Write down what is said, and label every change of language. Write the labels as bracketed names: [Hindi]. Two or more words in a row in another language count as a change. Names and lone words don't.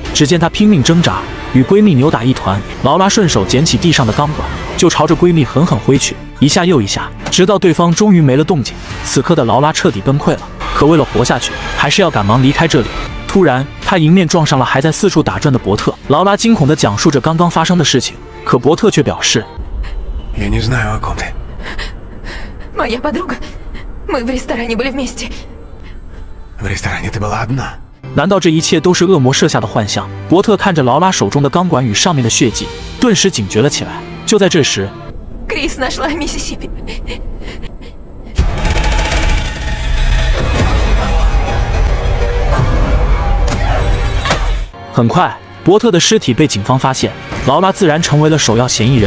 [Chinese] 只见她拼命挣扎，与闺蜜扭打一团。劳拉顺手捡起地上的钢管，就朝着闺蜜狠狠挥去，一下又一下，直到对方终于没了动静。此刻的劳拉彻底崩溃了，可为了活下去，还是要赶忙离开这里。突然，她迎面撞上了还在四处打转的伯特。劳拉惊恐地讲述着刚刚发生的事情，可伯特却表示 [Russian] ：“Моя подруга, мы в ресторане были вместе。” В ресторане ты была одна? [Chinese] 难道这一切都是恶魔设下的幻象？伯特看着劳拉手中的钢管与上面的血迹，顿时警觉了起来。就在这时， [Russian] Крис нашла Миссисипи。 [Chinese] 很快，伯特的尸体被警方发现，劳拉自然成为了首要嫌疑人。